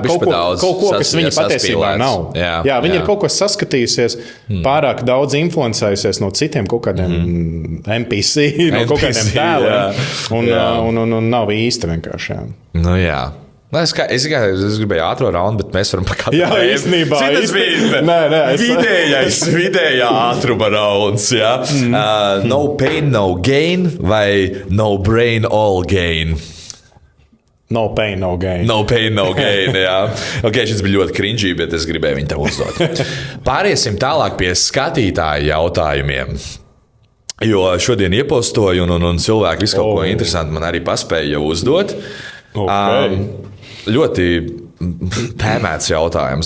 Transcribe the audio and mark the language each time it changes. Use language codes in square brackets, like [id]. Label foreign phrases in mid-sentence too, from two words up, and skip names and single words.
[lv] Kaut ko, kas viņa patiesībā nav. Viņa ir kaut ko saskatījusies, pārāk daudz influencējusies no citiem kaut kādiem NPC, no kaut kādiem tēliem, un nav īsta vienkārši. Es gribēju ātro raundu, bet mēs varam pakāpēt. Jā, īstenībā. Vidējā ātruma rauns. [en] No pain, no gain vai no brain, all gain? No pain, no gain. No pain, no gain, [lv] šis bija ļoti [en] cringy, [lv] bet es gribēju viņu tev uzdot. Pāriesim tālāk pie skatītāju jautājumiem. Jo šodien iepostoju un cilvēki visu kaut ko interesantu man arī paspēja jau uzdot. Ļoti tēmēts jautājums.